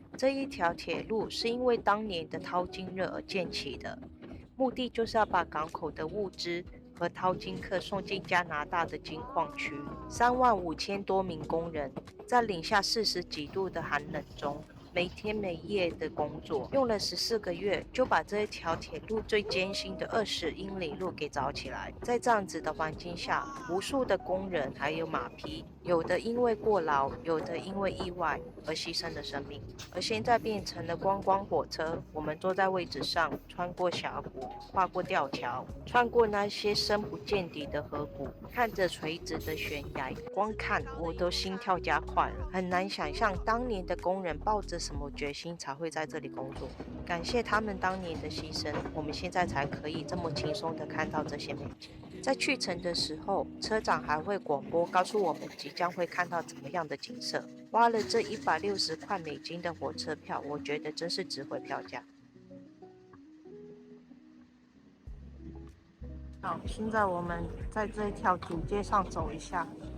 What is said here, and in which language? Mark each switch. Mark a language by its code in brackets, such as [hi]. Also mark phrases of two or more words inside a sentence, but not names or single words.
[zh] 這一條鐵路是因為當年的淘金熱而建起的，目的就是要把港口的物資和淘金客送進加拿大的金礦區。35000多名工人在零下40幾度的寒冷中，沒天沒夜的工作，用了14個月就把這一條鐵路最艱辛的20英里路給鑿起來。在這樣子的環境下，無數的工人還有馬匹，有的因為過勞，有的因為意外而犧牲了生命。而現在變成了觀光火車，我們坐在位置上，穿過峽谷，跨過吊橋，穿過那些深不見底的河谷，看着垂直的懸崖，光看我都心跳加快了。很難想象當年的工人抱着什麼決心才會在這裡工作。感謝他們當年的犧牲，我們現在才可以這麼輕鬆地看到這些美景。在去程的時候，車長還會廣播告訴我們即將會看到怎麼樣的景色。花了這160塊美金的火車票，我覺得真是值回票價。好，現在我們在這條主街上走一下。